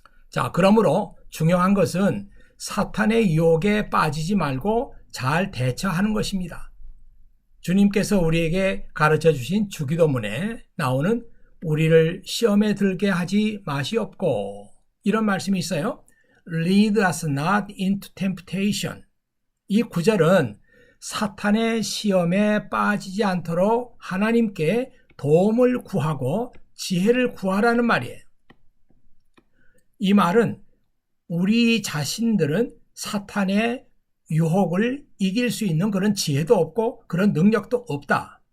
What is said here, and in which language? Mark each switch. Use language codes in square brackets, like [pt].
[ko] 자, 그러므로 중요한 것은 사탄의 유혹에 빠지지 말고 잘 대처하는 것입니다. 주님께서 우리에게 가르쳐 주신 주기도문에 나오는 우리를 시험에 들게 하지 마시옵고, 이런 말씀이 있어요. [en] Lead us not into temptation. [ko] 이 구절은 사탄의 시험에 빠지지 않도록 하나님께 도움을 구하고 지혜를 구하라는 말이에요. 이 말은 우리 자신들은 사탄의 유혹을 이길 수 있는 그런 지혜도 없고 그런 능력도 없다.